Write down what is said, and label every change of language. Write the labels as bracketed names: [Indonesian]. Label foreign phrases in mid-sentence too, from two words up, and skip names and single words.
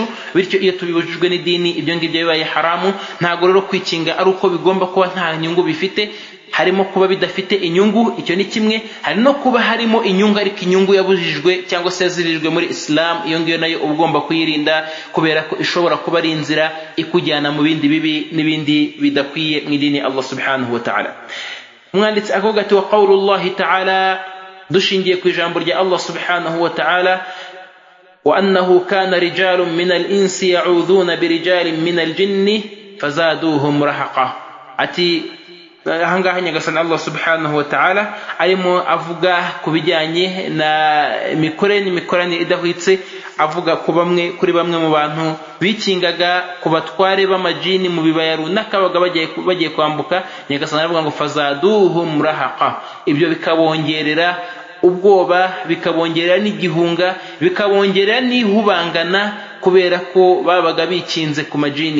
[Kinyarwanda] Bityo iyo tubibujijwe n'idini, ibyo ngibyo bibaye haramu. Ntago rero kwikinga ari uko bigomba kuba nta nyungu bifite, harimo kuba bidafite inyungu, icyo ni kimwe. Hari no kuba harimo inyungu ariko inyungu yabujijwe cyangwa se yazirijwe muri Islam, iyo ngiyo nayo ugomba kuyirinda kubera ko ishobora kuba ari inzira ikujyana mu bindi bibi n'ibindi bidakwiye mu idini Allah [Arabic] سبحانه وتعالى. [Kinyarwanda] Umwanditsi akavuga ati [Arabic] وقول الله تعالى, [Kinyarwanda] dushingiye ku ijambo rya Allah [Arabic] سبحانه وتعالى, وأنه كان رجال من الإنس يعوذون برجال من الجن فزادوهم رهقا. [Kinyarwanda] Ati ahangaha nyagasani Allah [Arabic] سبحانه وتعالى [Kinyarwanda] arimo avuga ku bijyanye na imikoranire idahwitse, avuga kuri bamwe mu bantu bikingaga ku batware b'amajini mu bibaya runaka bagiye kwambuka. Nyagasani aravuga ngo [Arabic] فزادوهم رهقا, [Kinyarwanda] ibyo bikabongerera ubwoba, bikabongerera n'igihunga, bikabongerera n'ihubangana kubera ko babaga bikinze ku majini.